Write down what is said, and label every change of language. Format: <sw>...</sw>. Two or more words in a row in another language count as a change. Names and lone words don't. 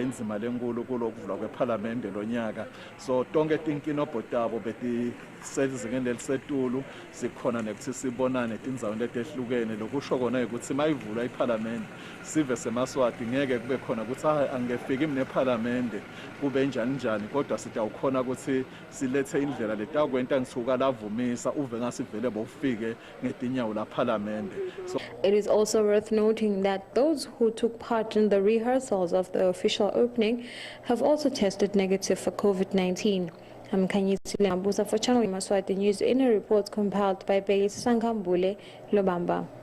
<ss>inzima lenkulu kulokuvulwa kweParliament lonyaka, so tonke tinkinobho tabo beti sezingeni lelisetulu sikhona nekuthi sibonane tindzaweni letehlukene lokusho kona ukuthi mayivula iParliament sive semaswati ngeke kube khona ukuthi angefiki neParliament kube njani kodwa sitawukhona ukuthi silethe indlela letakwenta ngisuka lavumisa uve ngasivele bofike ngetinyawo la Parliament.</ss> <en>So it is also worth noting that those who took part in the rehearsals of the official opening have also tested negative for COVID-19. I'm Yemaswati for Channel Yemaswati News in a report compiled by SONKHE Lobamba.</en>